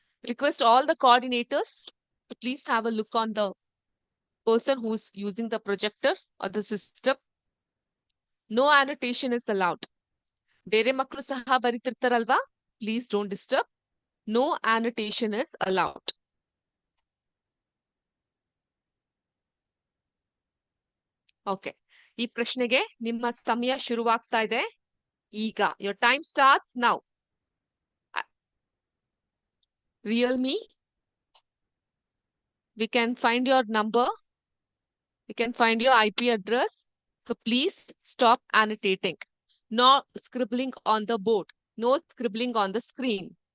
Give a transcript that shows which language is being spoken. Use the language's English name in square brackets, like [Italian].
[English] Request all the coordinators to please have a look on the person who's using the projector or the system. No annotation is allowed. [Kannada] ಬೇರೆ ಮಕ್ಕಳು ಸಹ ಬರೀತಿರ್ತಾರಲ್ವಾ? [English] Please don't disturb. No annotation is allowed. [Kannada] Okay, ಈ ಪ್ರಶ್ನೆಗೆ ನಿಮ್ಮ ಸಮಯ ಶುರುವಾಗ್ತಾ ಇದೆ ಈಗ. [English] Your time starts now. Realme, we can find your number, we can find your IP address, so please stop annotating. No scribbling on the board, no scribbling on the screen.